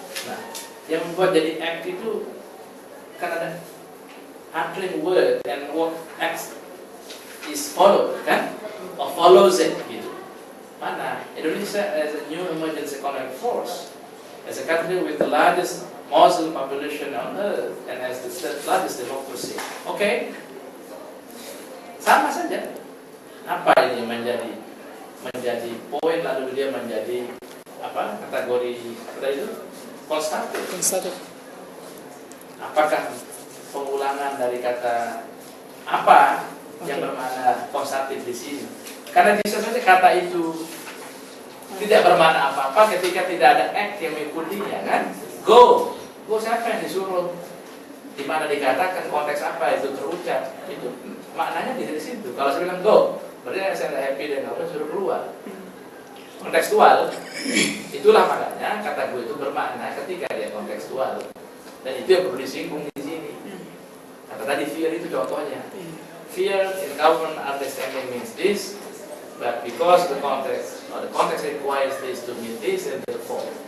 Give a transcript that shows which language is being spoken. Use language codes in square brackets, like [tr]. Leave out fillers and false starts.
[id] Nah, yang membuat jadi act itu kan ada [en] unclean word and what acts is followed, [id] kan? [en] Or follows it, [id] gitu. Mana? [en] Indonesia as a new emergence economic force, as a country with the largest Muslim population on earth and as the largest democracy. [id] Okay, sama saja. Apa ini menjadi poin lalu dia menjadi apa kategori apa itu konstruktif. Apakah pengulangan dari kata apa yang bermakna konstruktif di sini? Karena bisa saja kata itu tidak bermakna apa-apa ketika tidak ada act yang mengikutinya, kan? Go siapa yang disuruh? Di mana dikatakan konteks apa itu terucap? Itu maknanya di situ. Kalau saya bilang go, berarti saya tidak happy dengan kamu suruh keluar. Kontekstual, itulah makanya kata go itu bermakna ketika dia kontekstual. Dan itu yang perlu disinggung di sini. Kata tadi fear itu contohnya. [en] Fear in common understanding means this, but because the context requires this to mean this, and therefore.